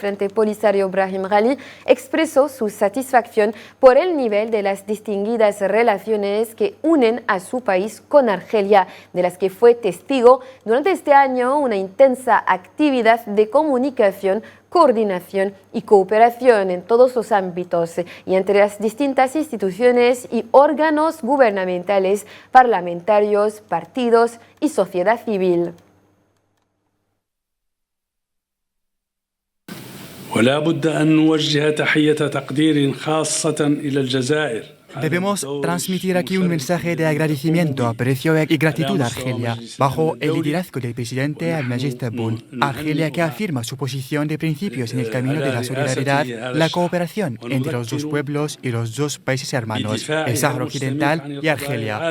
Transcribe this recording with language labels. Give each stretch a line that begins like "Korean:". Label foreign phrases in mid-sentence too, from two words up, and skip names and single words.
Spanish: Frente Polisario Brahim Ghali, expresó su satisfacción por el nivel de las distinguidas relaciones que unen a su país con Argelia, de las que fue testigo durante este año una intensa actividad de comunicación, coordinación y cooperación en todos los ámbitos y entre las distintas instituciones y órganos gubernamentales, parlamentarios, partidos y sociedad civil.
Arabic: ولا بد أن نوجه تحية تقدير خاصة إلى الجزائر.
Spanish: Debemos transmitir aquí un mensaje de agradecimiento, aprecio y gratitud a Argelia, bajo el liderazgo del presidente Al-Majid Tebboune. Argelia, que afirma su posición de principios en el camino de la solidaridad, la cooperación entre los dos pueblos y los dos países hermanos, el Sáhara Occidental y Argelia.